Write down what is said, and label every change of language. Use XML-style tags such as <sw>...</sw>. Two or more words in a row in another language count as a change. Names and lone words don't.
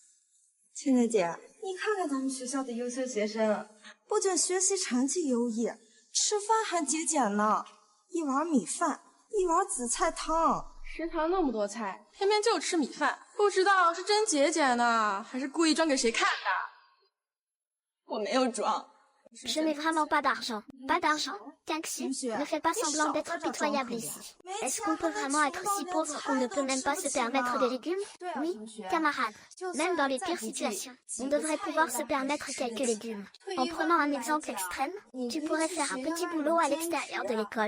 <zh>倩倩姐，你看看咱们学校的优秀学生，不仅学习成绩优异，吃饭还节俭呢，一碗米饭，一碗紫菜汤。食堂那么多菜，偏偏就吃米饭，不知道是真节俭呢，还是故意装给谁看的？我没有装。</zh> <fr>Je n'ai vraiment pas d'argent. Pas d'argent. Taxi, ne fais pas semblant d'être pitoyable ici. Est-ce qu'on peut vraiment être si pauvre qu'on ne peut même pas se permettre des légumes? Oui, camarade. Même dans les pires situations, on devrait pouvoir se permettre quelques légumes. En prenant un exemple extrême, tu pourrais faire un petit boulot à l'extérieur de l'école.</fr>